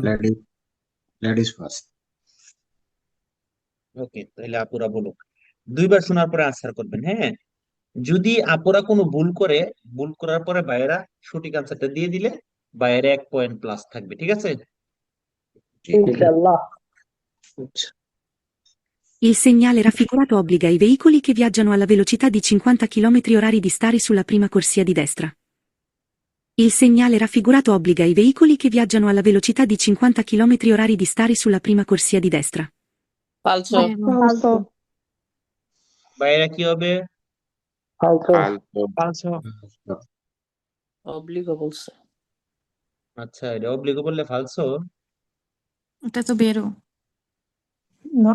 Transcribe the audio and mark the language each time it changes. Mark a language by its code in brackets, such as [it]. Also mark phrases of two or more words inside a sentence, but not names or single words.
[en] ladies first. [bn] ওকে, তাহলে আপুরা বলো। দুইবার শোনার পরে আনসার করবেন, হ্যাঁ। যদি আপুরা কোনো ভুল করে, ভুল করার পরে ভাইয়েরা সঠিক আনসারটা দিয়ে দিলে ভাইয়েরা 1 পয়েন্ট প্লাস থাকবে, ঠিক আছে? ইনশাআল্লাহ। [it] Il segnale raffigurato obbliga i veicoli che viaggiano alla velocità di 50 km/h di stare sulla prima corsia di destra. Il segnale raffigurato obbliga i veicoli che viaggiano alla velocità di 50 km/h di stare sulla prima corsia di destra. [bn] ফালসো। ফালতু। ভাইয়েরা কি হবে? ফালসো। অব্লিগো বলছে। আচ্ছা, এটা অব্লিগো বললে ফালসো। এটা তো বেরো। না।